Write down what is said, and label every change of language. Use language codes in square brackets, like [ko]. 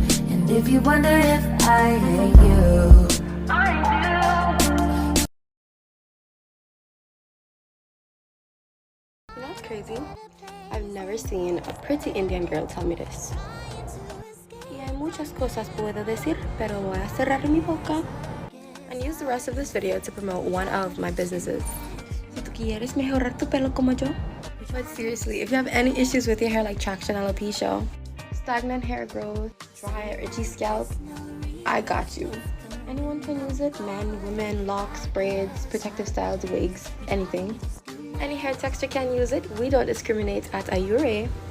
[en] And if you wonder if I hate you, I do. You know what's crazy? I've never seen a pretty Indian girl tell me this. [es] Y hay muchas cosas puedo decir, pero voy a cerrar mi boca. [en] And use the rest of this video to promote one of my businesses. [es] Si tú quieres mejorar tu pelo como yo. [en] But seriously, if you have any issues with your hair like traction alopecia, stagnant hair growth, dry or itchy scalp, I got you. Anyone can use it, men, women, locks, braids, protective styles, wigs, anything. Any hair texture can use it. We don't discriminate at Ayure.